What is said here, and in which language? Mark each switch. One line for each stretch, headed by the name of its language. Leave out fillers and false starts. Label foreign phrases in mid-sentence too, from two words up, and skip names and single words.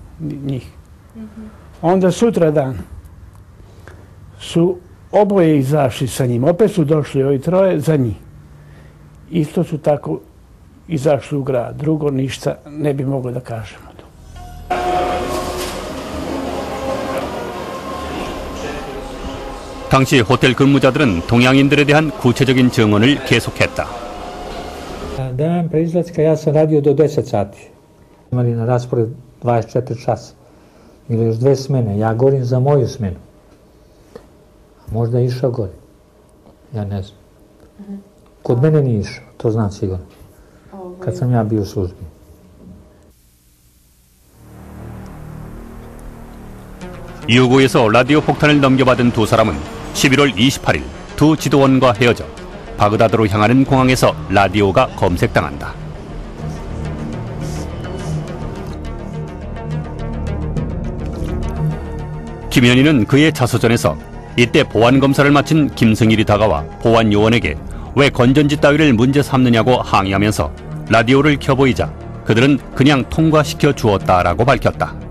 Serbian: njih. Onda sutradan su oboje izašli sa njim. Opet su došli ovi troje za njih. Isto su tako izašli u grad. Drugo ništa ne bi mogli da kažemo.
Korean: 당시 호텔 근무자들은 동양인들에 대한 구체적인 증언을 계속했다.
Serbian: Dan pre izlaska ja sam radio do 10 sati. Imali na raspored 24 časa. Ili još 2 smene. Ja govorim za moju smenu. Možda je išao gore. Ja ne znam. Kod mene nije išao, to znam sigurno. Kad sam ja bio u službi.
Korean: 유구에서 라디오 폭탄을 넘겨받은 두 사람은 11월 28일 두 지도원과 헤어져 바그다드로 향하는 공항에서 라디오가 검색당한다. 김현희는 그의 자서전에서 이때 보안검사를 마친 김승일이 다가와 보안요원에게 왜 건전지 따위를 문제 삼느냐고 항의하면서 라디오를 켜보이자 그들은 그냥 통과시켜 주었다라고 밝혔다.